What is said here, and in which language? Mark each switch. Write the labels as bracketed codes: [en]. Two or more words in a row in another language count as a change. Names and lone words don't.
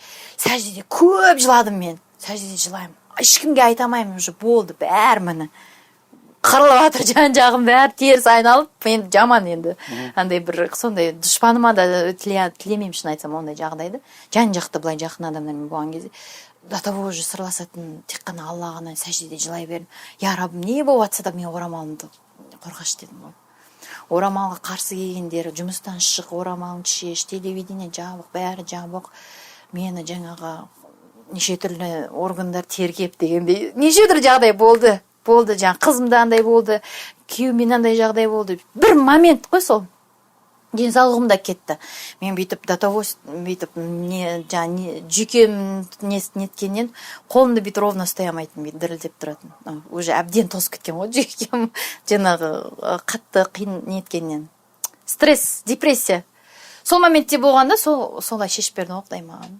[kk] Сәждеде көп жыладым мен. Сәждеде жылаймын. Ешкімге айтамаймын, уже болды, бәрі міне. Қырылып жатыр жан-жағым бәрі теріс айналып, мен жаман енді. Андай бір сондай дұшпаныма да тілемеймін, шын айтсам ондай жағдайды. Жан-жақты былай жақын адамдармен болған кезде [ru] до того уже [kk] сырласатын, тек қана Алла ғана сәждеде жылай бердім. Я Раббым, не болып жатса да мен орамалымды қорғашы дедім ғой. Орамалға қарсы келгендері жұмыстан шық, орамалыңды шеш, телевидение жабық, бәрі жабық. Мені жаңағы неше түрлі органдар тергеп дегендей, неше түрлі жағдай болды. Жаңа қызымда андай болды, күйеумен андай жағдай болды. Бір момент қой сол. Денсаулығым да кетті. Мен бүйтіп [ru] до того [kk] бүйтіп жүйкем неткеннен қолымды бүйтіп ровно ұстай алмайтын, бүйтіп дірілдеп тұратын. Уже әбден тозып кеткен ғой жүйкем, жаңағы қатты қиын неткеннен. Стресс, депрессия. Сол моментте болғанда солай шешіп берді ғой Құдай маған.